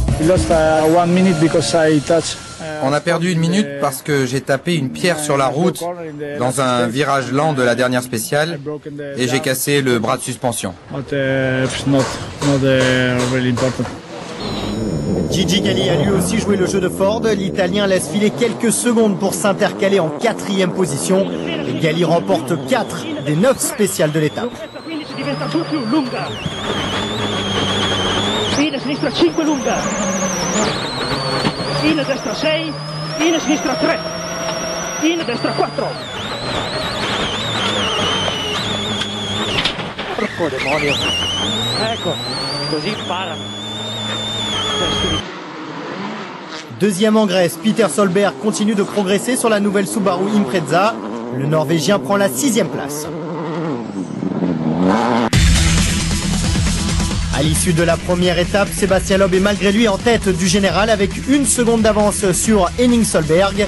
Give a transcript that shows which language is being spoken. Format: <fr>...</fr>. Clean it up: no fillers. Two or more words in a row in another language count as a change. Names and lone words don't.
<fr>On a perdu 1 minute parce que j'ai tapé une pierre sur la route dans un virage lent de la dernière spéciale et j'ai cassé le bras de suspension. Gigi Galli a lui aussi joué le jeu de Ford. L'Italien laisse filer quelques secondes pour s'intercaler en 4e position. Et Galli remporte 4 des 9 spéciales de l'étape.</fr> <it>In sinistra 5 lunga, in destra 6, in sinistra 3, in destra 4. Porco demonio, ecco, così imparano.</it> <fr>Deuxième en Grèce, Peter Solberg continue de progresser sur la nouvelle Subaru Impreza. Le Norvégien prend la 6e place. À l'issue de la première étape, Sébastien Loeb est malgré lui en tête du général avec 1 seconde d'avance sur Henning Solberg.</fr>